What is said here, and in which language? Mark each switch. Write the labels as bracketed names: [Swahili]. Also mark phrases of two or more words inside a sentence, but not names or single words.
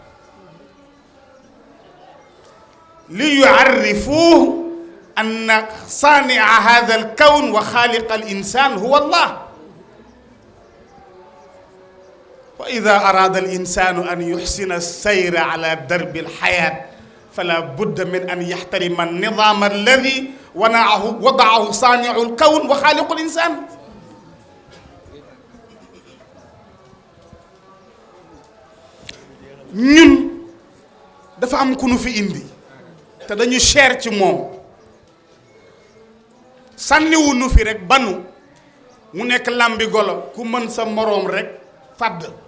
[Arabic] ليعرفوه أن صانع هذا الكون وخالق الإنسان هو الله وإذا أراد الإنسان أن يحسن السير على درب الحياة فلا بد من أن يحترم النظام الذي وضعه صانع الكون وخالق الإنسان [Wolof] ñun dafa am ku nu fi indi te dañu cher ci moom sànniwu nu fi rek banu mu nekk làmbi golo ku mën sa moroom rek fàdd